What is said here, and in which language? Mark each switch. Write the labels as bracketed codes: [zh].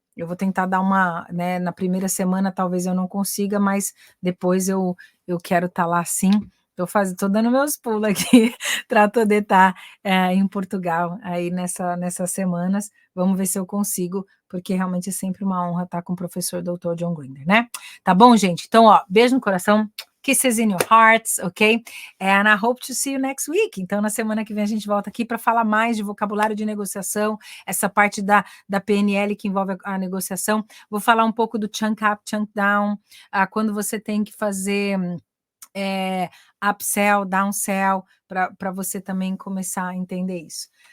[pt] Eu vou tentar dar uma, né, na primeira semana talvez eu não consiga, mas depois eu quero estar lá sim. Estou dando meus pulos aqui para poder estar em Portugal aí nessas semanas. Vamos ver se eu consigo, porque realmente é sempre uma honra estar com o professor Dr. John Grinder, né? Tá bom, gente? Então, ó, beijo no coração. [en] Kisses in your hearts, ok? And I hope to see you next week. [pt] Então, na semana que vem a gente volta aqui para falar mais de vocabulário de negociação, essa parte da PNL que envolve a negociação. Vou falar um pouco do chunk up, chunk down, quando você tem que fazer upsell, downsell, para você também começar a entender isso.